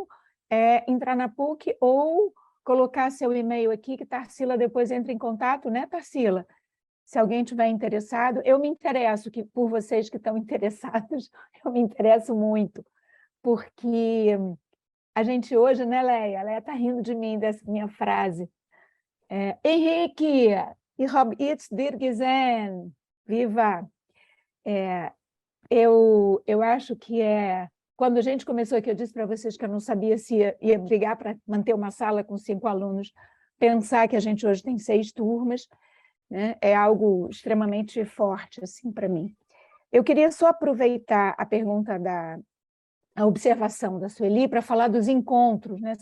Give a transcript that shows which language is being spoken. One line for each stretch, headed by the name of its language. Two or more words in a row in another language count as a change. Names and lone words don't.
Portuguese: Entrar na PUC ou colocar seu e-mail aqui, que Tarsila depois entra em contato, né, Tarsila? Se alguém estiver interessado, eu me interesso por vocês que estão interessados, eu me interesso muito, porque a gente hoje, né, Leia? A Leia está rindo de mim, dessa minha frase. Henrique,
German: ich habe jetzt dir gesehen,
Portuguese: viva! Eu acho que quando a gente começou aqui, eu disse para vocês que eu não sabia se ia brigar para manter uma sala com 5 alunos, pensar que a gente hoje tem 6 turmas, né? É algo extremamente forte assim, para mim. Eu queria só aproveitar a pergunta a observação da Sueli para falar dos encontros, né?